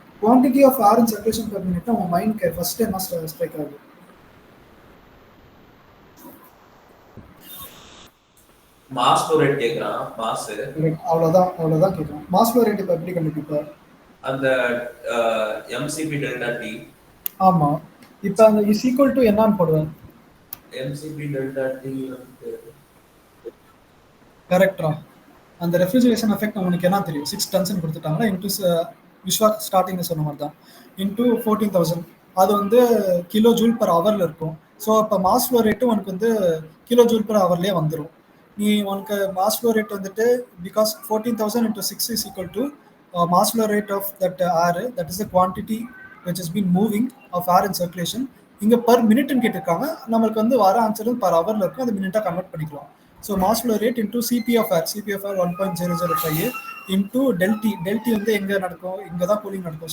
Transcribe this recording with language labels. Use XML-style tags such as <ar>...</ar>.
<en>quantity of air in circulation per minute உங்க mind first</en> <ta>என்ன</ta> <en>Strike ஆகுது?</en> <ta>Mass flow rate கேக்குறான். Mass அவ்வளவுதான் கேக்குறான். மாஸ் ஃப்ளோ ரேட் இப்ப எப்படி கண்டுபிடிப்ப? அந்த mcp delta t. ஆமா, இப்ப அந்த</ta> <en>is equal to</en> <ta>என்னன்னு போடுவேன்.</ta> <en>mcp delta t</en> <ta>கரெக்ட்டா? அந்த ரெஃப்ரிஜரேஷன் எஃபெக்ட் உங்களுக்கு என்ன தெரியும்? 6 tons கொடுத்துட்டாங்களா, இன்டு விஸ்வா ஸ்டார்டிங்ல சொன்ன மாதிரி தான், இன்டு 14,000. அது வந்து கிலோ ஜூல் பர் ஹவர்ல இருக்கும். ஸோ இப்போ மாஸ் ஃப்ளோ ரேட்டும் உனக்கு வந்து கிலோ ஜூல் பர் ஹவர்லேயே வந்துடும். நீ உனக்கு</ta> <en>Mass flow rate வந்துட்டு because 14,000 into 6 is equal to mass flow rate of that air, that is the quantity which has been moving of air in circulation.</en> <ta>இங்கே per மினிட்னு கேட்டிருக்காங்க, நம்மளுக்கு வந்து வர ஆன்சரும் பர் ஹவரில் இருக்கும், அது மினிட்டாக கன்வெர்ட் பண்ணிக்கலாம். So mass flow rate into CP of air 1.005 into டெல்டி வந்து எங்கே நடக்கும்? இங்கே தான் கூலிங் நடக்கும்.</ta>